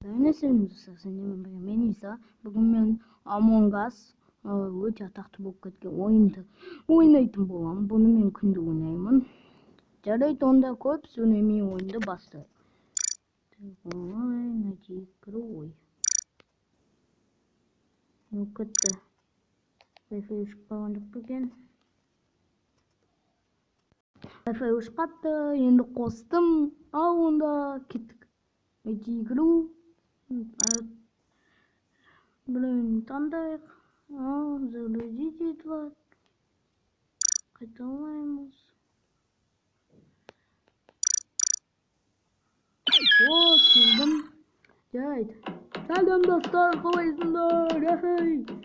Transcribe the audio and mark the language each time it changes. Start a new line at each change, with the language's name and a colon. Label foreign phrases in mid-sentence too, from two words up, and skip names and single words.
Kazakh: Сәлеметсіздер достар, сендермен бірге мен Иса. Бүгін мен Among Us өте атақты болып кеткен ойынды ойнайтын боламын. Бұны мен күнде ойнаймын. Жарайды, онда көп сөйлемей ойынды бастайық.
Russian: Найти игру.
Kazakh: Кетті. Wi-Fi өшіп қалған жоқ екен. Wi-Fi өшіп қатты, енді қостым. Ал онда кеттік.
Russian: Найти игру. Блин,
Kazakh: таңдайық. Загрузить етілер. Қайталаймыз. Келдім. Жайды. Сәлем достар, қалайсыңдар?